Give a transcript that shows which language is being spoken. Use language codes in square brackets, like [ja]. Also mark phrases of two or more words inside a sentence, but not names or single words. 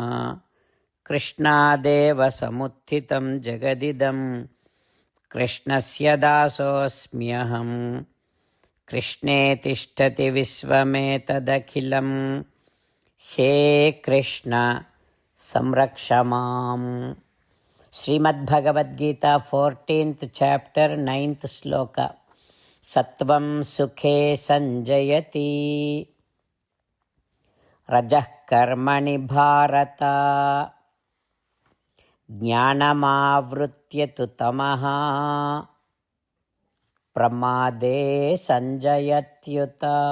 [sa] कृष्णादेव समुत्थितं जगदिदं कृष्णस्य दासोस्म्यहम्. कृष्णे तिष्ठति विश्वमेतदखिलम्. हे कृष्ण संरक्षमाम्. [en] Srimad Bhagavad Gita 14th chapter 9th sloka. [sa] सत्त्वं सुखे संजयति रजः कर्मणि भारत ज्ञानमावृत्य तमः प्रमादे संजयत्युत.